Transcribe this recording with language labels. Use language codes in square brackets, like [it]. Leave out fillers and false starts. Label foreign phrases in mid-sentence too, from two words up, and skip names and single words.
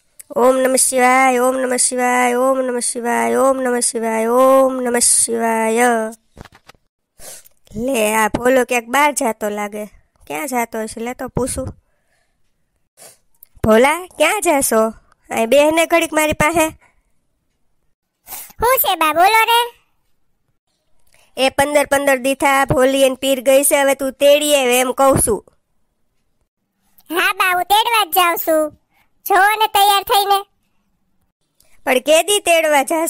[sa] ओम नमः शिवाय, ओम नमः शिवाय, ओम नमः शिवाय, ओम नमः शिवाय, ओम नमः शिवाय। [gu] લે આ ભોલો ક્યાંક બાર જાતો લાગે। ક્યા જાતો હશે? લે તો પૂછું। ભોલા ક્યા જાશો? આ બેહને ઘડીક મારી પાસે। હું છે બા બોલો રે। ए 15 દી થા ભોલી એન પીર ગઈ છે, હવે તું તેડી આવે એમ કહું છું। હા બા હું તેડવા જ જાઉં છું, જો ને તૈયાર થઈને। પણ કેદી તેડવા જાશો?